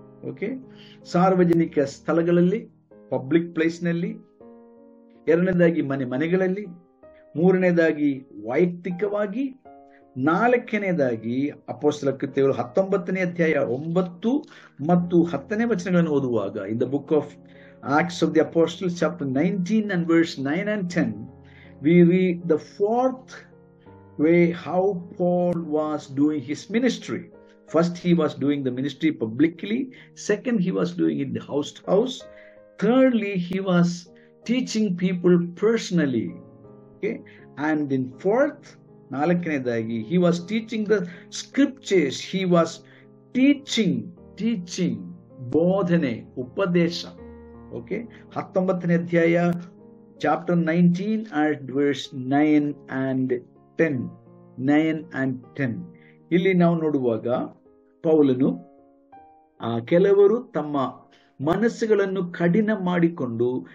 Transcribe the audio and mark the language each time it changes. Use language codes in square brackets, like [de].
[kn] Okay, ಸಾರ್ವಜನಿಕ ಸ್ಥಳಗಳಲ್ಲಿ, public ಪ್ಲೇಸ್ನಲ್ಲಿ, ಎರಡನೇದಾಗಿ ಮನೆಗಳಲ್ಲಿ, ಮೂರನೇದಾಗಿ ವೈಯಕ್ತಿಕವಾಗಿ, ನಾಲ್ಕನೇದಾಗಿ ಅಪೊಸ್ತಲ ಕೃತ್ಯಗಳು 19ನೇ ಅಧ್ಯಾಯ 9 ಮತ್ತು 10ನೇ ವಚನಗಳನ್ನು ಓದುವಾಗ, [en] In the book of Acts of the Apostles chapter 19 and verse 9 and 10, we read the fourth way how Paul was doing his ministry. First, he was doing the ministry publicly. Second, he was doing it house to house. Thirdly, he was teaching people personally. Okay, and in fourth, [kn] ನಾಲ್ಕನೇದಾಗಿ [en] he was teaching the scriptures. He was teaching [kn] ಬೋಧನೆ, ಉಪದೇಶ. Okay, 19ನೇ ಅಧ್ಯಾಯ [en] Chapter 19 and verse 9 and 10. [kn] ಇಲ್ಲಿ ನಾವು ನೋಡುವಾಗ ಪೌಲನು ಕೆಲವರು ತಮ್ಮ ಮನಸ್ಸುಗಳನ್ನು ಕಠಿಣ ಮಾಡಿಕೊಂಡು